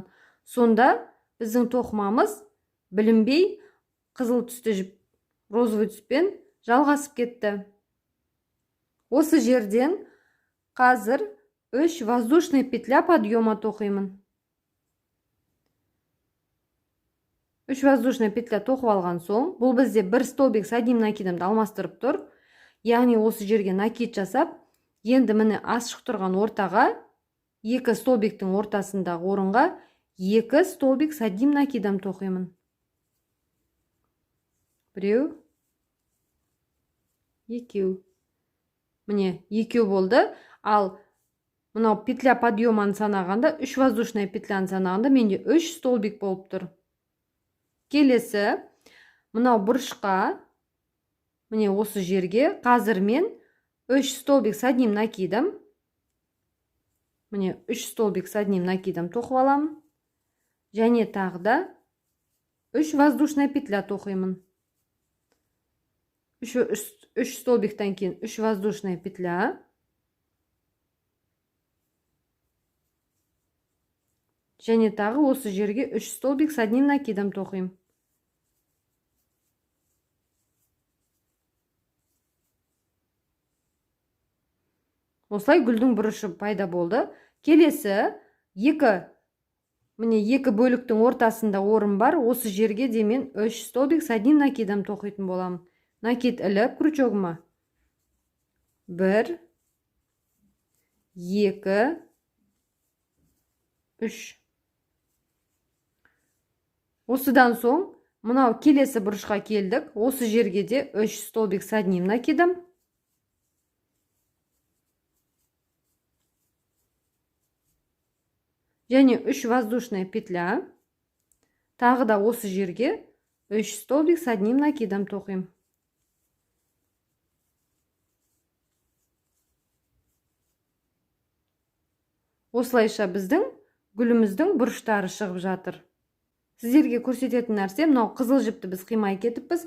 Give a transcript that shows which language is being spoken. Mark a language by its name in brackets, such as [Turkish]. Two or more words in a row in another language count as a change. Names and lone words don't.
[Kazakh] Сонда біздің тоқымамыз білінбей қызыл түсті жіп розовый түспен жалғасып кетті. Осы жерден қазір 3 [Russian] воздушный петля подъема [Kazakh] тоқимын. 3 [Russian] воздушный петля [Kazakh] тоқып алған соң, бұл бізде 1 [Russian] столбик с одним накидымды [Kazakh] алмастырып тұр. Яғни осы жерге накид жасап, енді міне ашық тұрған ортаға, 2 столбиктің ортасындағы орынға 2 [Russian] столбик с одним накидом [Kazakh] тоқимын. Біреу, екеу. Міне, екеу болды. Ал мынау [Russian] петля подъеманы [Kazakh] санағанда, 3 [Russian] воздушный петляны [Kazakh] санағанда менде 3 столбик болып тұр. Келесі, мынау бұрышқа, міне осы жерге қазір мен 3 [Russian] столбик с одним накидом. [Kazakh] Міне 3 [Russian] столбик с одним накидом [Kazakh] тоқып аламын. Және тағы да 3 [Russian] воздушная петля [Kazakh] тоқимын. 3 столбиктан кейін 3 [Russian] воздушная петля. [Kazakh] Және тағы осы жерге 3 [Russian] столбик с одним накидом [Kazakh] тоқимын. Осылай гүлдің бұрышы пайда болды. Келесі, міне екі бөліктің ортасында орын бар. Осы жерге де мен 3 [Russian] столбик с одним накидом [Kazakh] тоқитын боламын. Накид іліп крючогыма. 1, 2, 3. Осыдан соң, мынау келесі бұрышқа келдік. Осы жерге де 3 [Russian] столбик с одним накидом. [Kazakh] Және 3 [Russian] воздушная петля. [Kazakh] Тағы да осы жерге 3 [Russian] столбик с одним накидом [Kazakh] тоқимын. Осылайша біздің гүліміздің бұрыштары шығып жатыр. Сіздерге көрсететін нәрсе, мынау қызыл жіпті біз қимай кетіппіз.